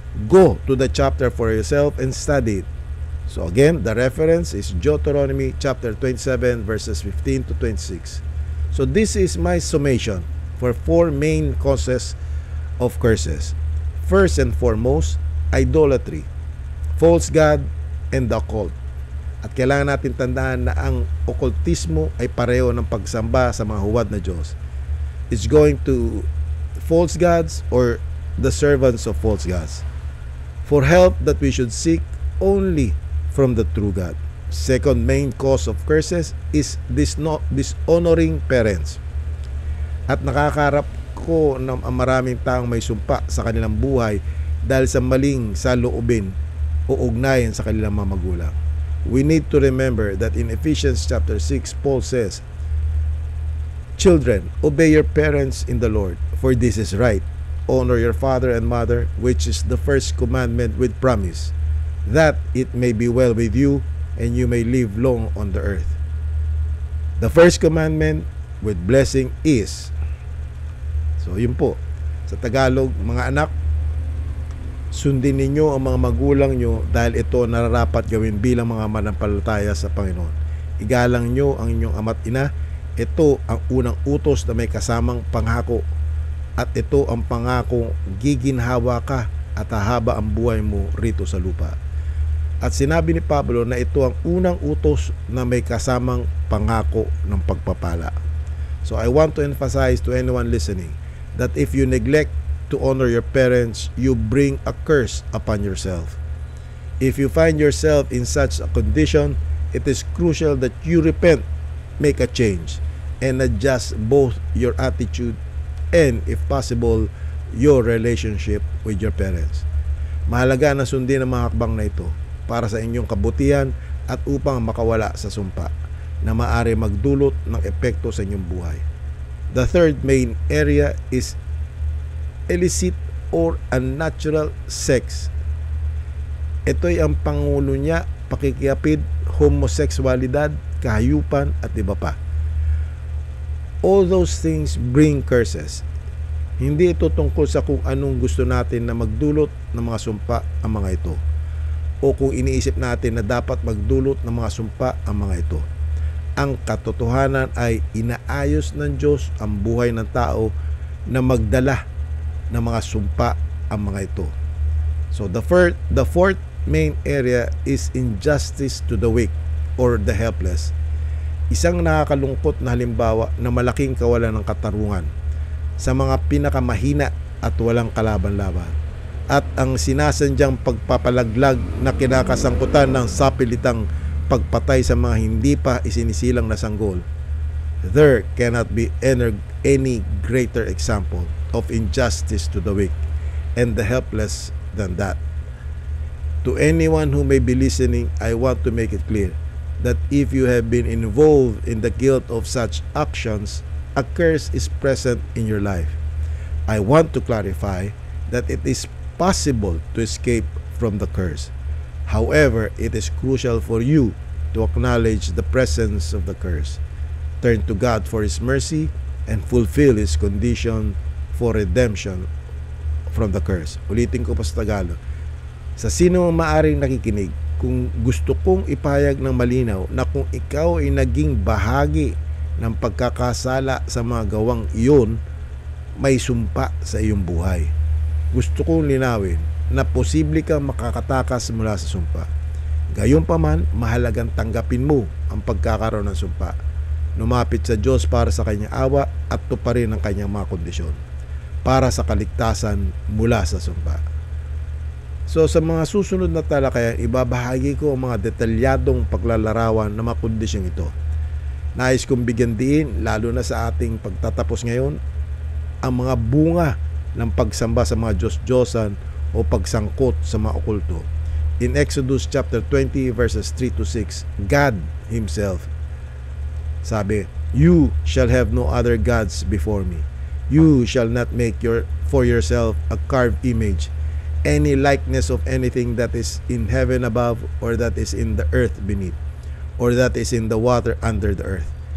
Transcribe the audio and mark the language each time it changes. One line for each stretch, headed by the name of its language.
English: Go to the chapter for yourself and study it. So again, the reference is Deuteronomy chapter 27 verses 15 to 26. So this is my summation for 4 main causes of curses. First and foremost, idolatry, false god, and the occult.
Filipino: At kailangan natin tandaan na ang occultismo ay pareho ng pagsamba sa mga huwad na Diyos.
English: It's going to false gods or the servants of false gods. For help that we should seek only from the true God. Second main cause of curses is dishonoring parents.
Filipino: At nakakarap ko ng maraming taong may sumpa sa kanilang buhay dahil sa maling saloobin o ugnayan sa kanilang mga magulang.
English: We need to remember that in Ephesians chapter 6, Paul says, "Children, obey your parents in the Lord, for this is right. Honor your father and mother, which is the first commandment with promise, that it may be well with you and you may live long on the earth." The first commandment with blessing is,
Filipino: so yun po, sa Tagalog, mga anak, sundin ninyo ang mga magulang nyo dahil ito nararapat gawin bilang mga manampalataya sa Panginoon. Igalang nyo ang inyong ama't ina. Ito ang unang utos na may kasamang pangako, at ito ang pangakong giginhawa ka at hahaba ang buhay mo rito sa lupa. At sinabi ni Pablo na ito ang unang utos na may kasamang pangako ng pagpapala.
English: So I want to emphasize to anyone listening that if you neglect to honor your parents, you bring a curse upon yourself. If you find yourself in such a condition, it is crucial that you repent, make a change, and adjust both your attitude and, if possible, your relationship with your parents.
Filipino: Mahalaga na sundin ang mga hakbang na ito para sa inyong kabutihan at upang makawala sa sumpa na maaari magdulot ng epekto sa inyong buhay.
English: The third main area is illicit or unnatural sex.
Filipino: Ito'y ang pangulo niya, pakikiyapid, homosexualidad, kahayupan, at iba pa.
English: All those things bring curses.
Filipino: Hindi ito tungkol sa kung anong gusto natin na magdulot ng mga sumpa ang mga ito, o kung iniisip natin na dapat magdulot ng mga sumpa ang mga ito. Ang katotohanan ay inaayos ng Diyos ang buhay ng tao na magdala ng mga sumpa ang mga ito.
English: So the fourth main area is injustice to the weak or the helpless.
Filipino: Isang nakakalungkot na halimbawa na malaking kawalan ng katarungan sa mga pinakamahina at walang kalaban-laban, at ang sinasadyang pagpapalaglag na kinakasangkutan ng sapilitang pagpatay sa mga hindi pa isinisilang na sanggol.
English: There cannot be any greater example of injustice to the weak and the helpless than that. To anyone who may be listening, I want to make it clear that if you have been involved in the guilt of such actions, a curse is present in your life. I want to clarify that it is possible to escape from the curse. However, it is crucial for you to acknowledge the presence of the curse. Turn to God for His mercy and fulfill His condition for redemption from the curse.
Filipino: Ulitin ko pa sa Tagalog. Sa sino ang maaring nakikinig, kung gusto kong ipahayag ng malinaw na kung ikaw ay naging bahagi ng pagkakasala sa mga gawang iyon, may sumpa sa iyong buhay. Gusto kong linawin na posible kang makakatakas mula sa sumpa. Gayunpaman, mahalagang tanggapin mo ang pagkakaroon ng sumpa. Lumapit sa Diyos para sa kanyang awa at tuparin ang kanyang mga kondisyon para sa kaligtasan mula sa sumpa. So sa mga susunod na talakayan, ibabahagi ko ang mga detalyadong paglalarawan ng mga kondisyong ito. Nais kong bigyan din, lalo na sa ating pagtatapos ngayon, ang mga bunga ng pagsamba sa mga Diyos-Diyosan o pagsangkot sa mga okulto.
English: In Exodus chapter 20 verses 3 to 6, God Himself
Filipino: sabi,
English: "You shall have no other gods before me. You shall not make for yourself a carved image, any likeness of anything that is in heaven above, or that is in the earth beneath, or that is in the water under the earth.